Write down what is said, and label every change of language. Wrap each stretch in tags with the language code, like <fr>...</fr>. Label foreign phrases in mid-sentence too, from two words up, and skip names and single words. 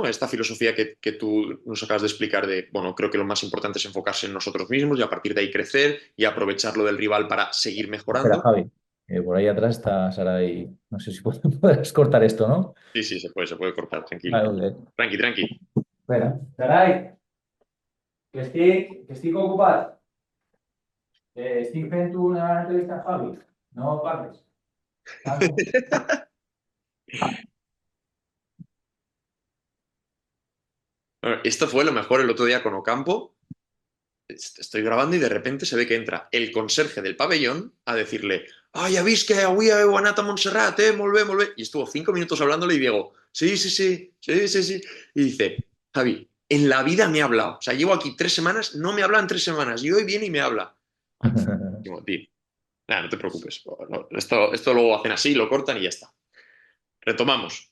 <es>A esta filosofía que tú nos acabas de explicar de, bueno, creo que lo más importante es enfocarse en nosotros mismos y a partir de ahí crecer y aprovecharlo del rival para seguir Espera, mejorando? Javi, por ahí atrás está Sara y no sé si podrás cortar esto, ¿no? Sí, sí, se puede cortar, tranquilo. Vale, ok. Tranqui, tranqui. Espera, Sarai,</es> <ca>que estic ocupat. Estic fent una entrevista a Javi. No parles. Vale.</ca> <es>Bueno, esto fue lo mejor el otro día con Ocampo. Estoy grabando y de repente se ve que entra el conserje del pabellón a decirle</es> <ca>«Ah, ya vist que avui heu anat a Montserrat, molt bé, molt bé».</ca> <es>Y estuvo 5 minutos hablándole y Diego «Sí, sí, sí, sí, sí, sí». Y dice «Javi, en la vida me ha hablado. O sea, llevo aquí 3 semanas, no me habla en 3 semanas y hoy viene y me habla». Digo, tío, nada, no te preocupes. No, esto luego hacen así, lo cortan y ya está. Retomamos.</es>